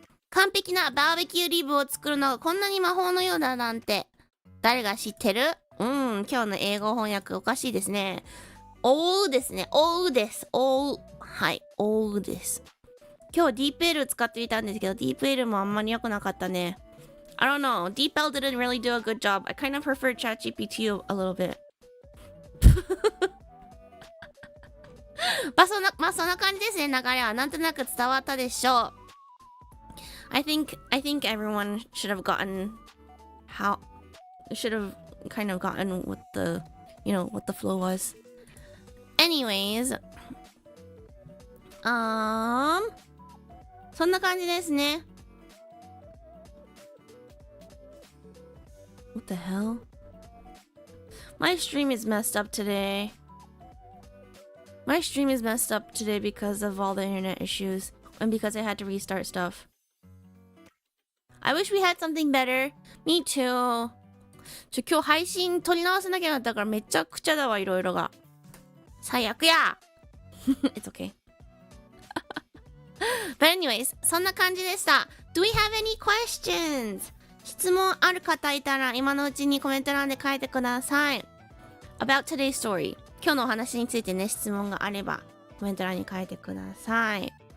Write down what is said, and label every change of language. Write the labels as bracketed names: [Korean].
[Japanese] 完璧なバーベキューリブを作るのがこんなに魔法のようだなんて。誰が知ってる？今日の英語翻訳おかしいですね。おうですね。おうです。おう。はい。おうです。今日 DeepL 使ってみたんですけど、DeepL もあんまり良くなかったね。 [English] I don't know. DeepL didn't really do a good job. I kind of prefer ChatGPT a little bit. [Japanese] そんな感じですね。流れはなんとなく伝わったでしょう。 [English] I think everyone should have gotten kind of gotten what the flow was. Anyways, [Japanese] そんな感じですね。 [English] What the hell? My stream is messed up today. My stream is messed up today because of all the internet issues and because I had to restart stuff. I wish we had something better. Me too. [Japanese] 今日配信撮り直せなきゃなったからめちゃくちゃだわ、いろいろが。最悪や [English] It's okay. But anyways, [Japanese] そんな感じでした。 [English] Do we have any questions? [Japanese] 質問ある方いたら今のうちにコメント欄で書いてください。 [English] About today's story. [Japanese] 今日のお話についてね、質問があればコメント欄に書いてください。